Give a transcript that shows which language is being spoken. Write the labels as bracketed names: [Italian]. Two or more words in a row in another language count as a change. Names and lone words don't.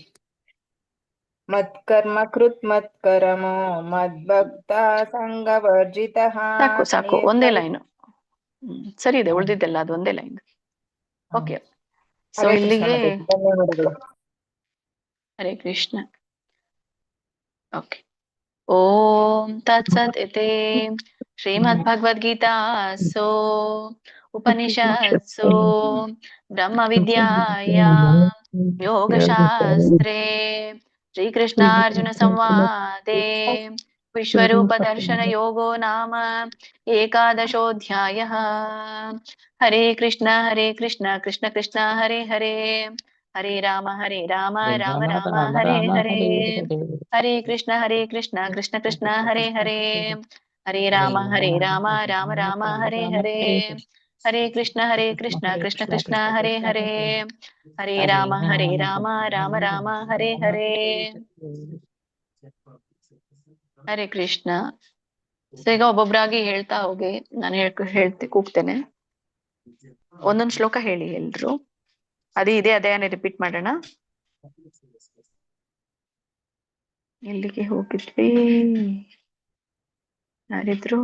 [Sanskrit] ಮತ್ಕರ್ಮ ಕೃತ್ ಮತ್ಕರಮೋ ಮದ್ಭಕ್ತ ಸಂಘವರ್ಜಿತ. [Kannada] ಸಾಕು ಒಂದೇ ಲೈನು ಸರಿ ಇದೆ, ಉಳಿದಿದ್ದೆಲ್ಲ ಅದು ಒಂದೇ ಲೈನ್. [English] okay, so ಇಲ್ಲಿಗೆ [Kannada] ಧನ್ಯವಾದಗಳು. [Sanskrit] ಹರೇ ಕೃಷ್ಣ. [Kannada] ಓಕೆ. [Sanskrit] ಓಂ ತತ್ಸತ್ ಇತಿ ಶ್ರೀಮದ್ಭಗವದ್ಗೀತಾಸು ಉಪನಿಷತ್ಸು ಬ್ರಹ್ಮ ವಿದ್ಯಾಯಾಂ ಯೋಗಶಾಸ್ತ್ರೇ ಶ್ರೀಕೃಷ್ಣಾರ್ಜುನ ಸಂವಾದೆ ವಿಶ್ವರೂಪ ದರ್ಶನ ಯೋಗೋ ನಾಮ ಏಕಾದಶೋऽಧ್ಯಾಯಃ. ಹರೇ ಕೃಷ್ಣ ಕೃಷ್ಣ ಕೃಷ್ಣ ಹರೇ ಹರೇ, ಹರೇ ರಾಮ ರಾಮ ರಾಮ ಹರೇ ಹರೇ, ಹರೇ ಕೃಷ್ಣ ಕೃಷ್ಣ ಕೃಷ್ಣ ಹರೇ ಹರೇ, ಹರೇ ರಾಮ ರಾಮ ರಾಮ ಹರೇ ಹರೇ, ಹರೇ ಕೃಷ್ಣ ಕೃಷ್ಣ ಕೃಷ್ಣ ಹರೇ ಹರೇ, ಹರೇ ರಾಮ ರಾಮ ರಾಮ ಹರೇ ಹರೇ. ಹರೇ ಕೃಷ್ಣ. [Kannada] ಸೊ ಈಗ ಒಬ್ಬೊಬ್ರಾಗಿ ಹೇಳ್ತಾ ಹೋಗಿ, ನಾನು ಕೂಗ್ತೇನೆ. ಒಂದೊಂದು ಶ್ಲೋಕ ಹೇಳಿ ಎಲ್ರು. ಅದೇ ಅದೇ ರಿಪೀಟ್ ಮಾಡೋಣ. ಎಲ್ಲಿಗೆ ಹೋಗಿದ್ವಿ? ಯಾರಿದ್ರು?